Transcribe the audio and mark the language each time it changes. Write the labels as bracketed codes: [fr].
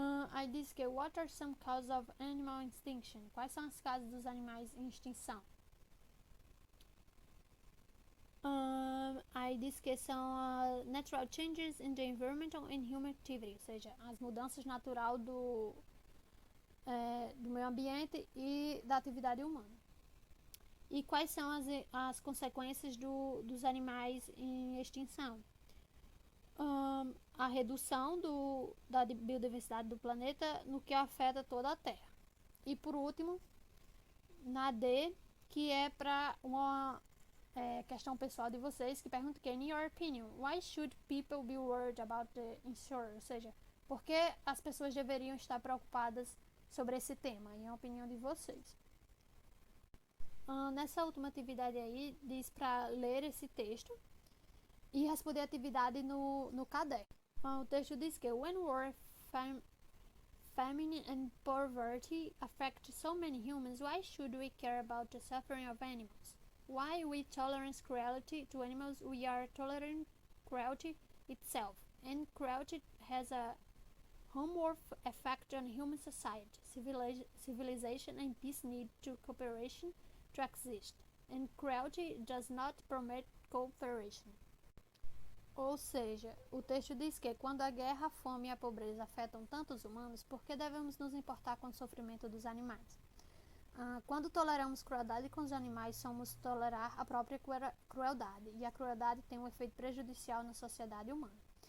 [pt] Aí diz que [en] what are some causes of animal extinction? [pt] Quais são as causas dos animais em extinção? Aí diz que são [en] natural changes in the environmental and human activity, [pt] ou seja, as mudanças naturais do meio ambiente e da atividade humana. E quais são as consequências dos animais em extinção? A redução da biodiversidade do planeta, no que afeta toda a Terra. E por último, na D, que é para uma questão pessoal de vocês, que pergunta que, [en] in your opinion, why should people be worried about the insurer? [pt] Ou seja, por que as pessoas deveriam estar preocupadas sobre esse tema, em opinião de vocês? Nessa última atividade aí, diz para ler esse texto e responder a atividade no caderno. O texto diz que [en] when war, famine and poverty affect so many humans, why should we care about the suffering of animals? Why we tolerate cruelty to animals, we are tolerating cruelty itself, and cruelty has a homeward effect on human society. Civilization and peace need to cooperation to exist, and cruelty does not promote cooperation. [pt] Ou seja, o texto diz que quando a guerra, a fome e a pobreza afetam tantos humanos, por que devemos nos importar com o sofrimento dos animais? Quando toleramos crueldade com os animais, somos tolerar a própria crueldade, e a crueldade tem um efeito prejudicial na sociedade humana.